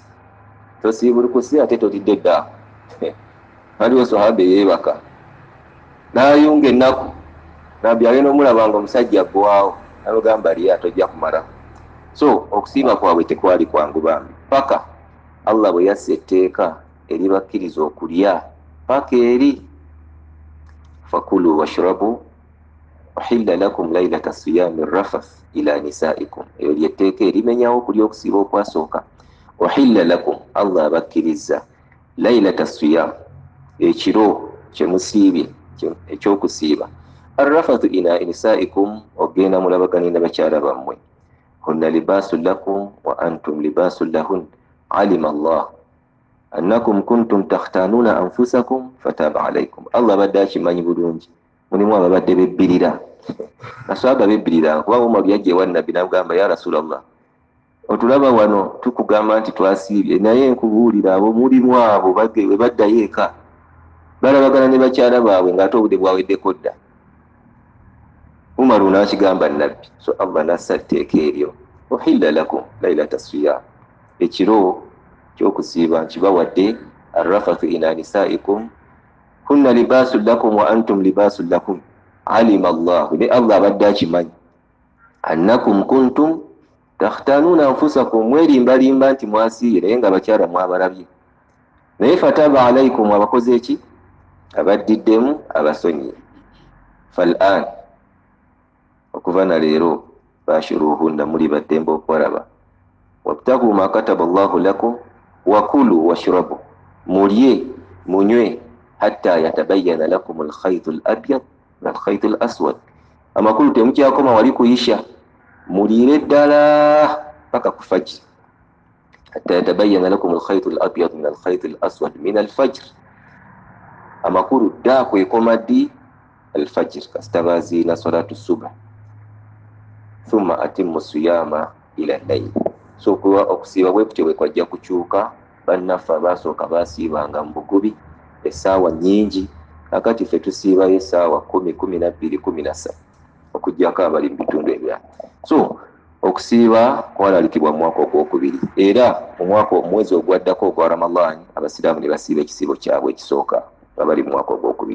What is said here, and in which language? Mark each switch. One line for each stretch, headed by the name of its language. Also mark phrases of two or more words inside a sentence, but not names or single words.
Ganda: Tosiibula kusiiba ate tolidde dda. Aliwo sahabe yeebaka n'ayunga ennaku, nabbi agenda omulabanga omusajja aggwawo n'amugamba liya tojja kumala. So okusiiba kwabwe tekwali kwangu bambi, paka Allah bwe yassa etteeka eribakkiriza okulya paka eri.
Arabic: فكلوا واشربوا أحل لكم ليلة الصيام الرفث إلى نسائكم.
Ganda: Eyo lyetteeka erimenyawo okulya okusiiba okwasooka.
Arabic: أحل لكم,
Ganda: Allah abakkiriza
Arabic: ليلة الصيام,
Ganda: ekiro kyemusiibye ekyokusiiba.
Arabic: الرفث إلى نسائكم,
Ganda: ogenda mulabagana bakyala bammwe.
Arabic: هن لباس لكم وأنتم لباس لهن. علم الله أنكم كنتم تختانون أنفسكم فتاب عليكم.
Ganda: Allah badde akimanyi bulungi. Mulimu ababadde bebbirira. Aswaba bebbirira kuba Umar yajja ewa Nabbi n'agamba,
Arabic: يا رسول الله,
Ganda: otulaba wano tukugamba nti twasiibye, naye nkubuulira abo mulimu abo we baddayo eka balabagana ne bakyala baabwe ng'ate obudde bwaweddeko dda. Umar n'akigamba Nabbi. So Allah n'assa etteeka eryo,
Arabic: أحل لكم ليلة الصيام,
Ganda: ekiro kyokusiiba nkibawadde.
Arabic: الرفث إلى نسائكم هن لباس لكم وأنتم لباس لكم. علم الله,
Ganda: ne Allah abadde akimanyi,
Arabic: أنكم كنتم تختانون أنفسكم,
Ganda: mwerimbalimba nti mwasiiye naye nga bakyala mwabalabye. Naye
Arabic: فتاب عليكم,
Ganda: abakoze eki? Abaddiddemu, abasonyiye. Fal'an, okuva na leero bashuruhunna, muli baddembe okwalaba.
Arabic: وابتغوا ما كتب الله لكم وكلوا واشربوا,
Ganda: mulye munywe
Arabic: حتى يتبين لكم الخيط الأبيض من الخيط الأسود.
Ganda: Amakulu temukyakoma wali kuyisha, muliire ddala paka ku fajr.
Arabic: حتى يتبين لكم الخيط الأبيض من الخيط الأسود من الفجر.
Ganda: Amakulu dda kwekoma ddi?
Arabic: Alfajr, kasitabaziina صلاة الصبح. ثم أتموا الصيام إلى الليل.
Ganda: So okusiiba bwe kutyo bwe kwajja kukyuka. Bannaffe abasooka baasiibanga mu bugubi essaawa nnyingi, akati ffe tusiibayo essaawa 10, 12, 13 okuggyako abali mu bitundu ebirala. So okusiiba kwalalikibwa mu mwaka ogwokubiri, era mu mwezi ogwaddako ogwa Ramadhan abasiraamu ne basiiba ekisiibo kyabwe ekisooka abali mu mwaka ogwokubiri.